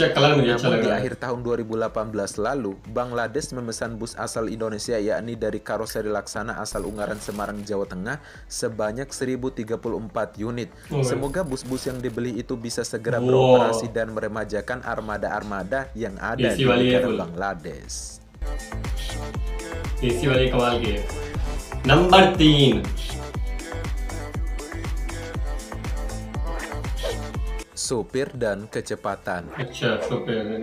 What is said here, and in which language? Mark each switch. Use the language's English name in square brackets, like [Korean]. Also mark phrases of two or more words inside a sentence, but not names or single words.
[Indonesian] Namun di akhir tahun 2018 lalu, Bangladesh memesan bus asal Indonesia, yakni dari karoseri Laksana asal Ungaran, Semarang, Jawa Tengah, sebanyak 1034 unit. Semoga bus-bus yang dibeli itu bisa segera beroperasi dan meremajakan armada-armada yang ada di negara Bangladesh. [Hindi] AC वाली कमाल की है. [Indonesian] Number 3. Sopir dan kecepatan. [Hindi] अच्छा, sopir.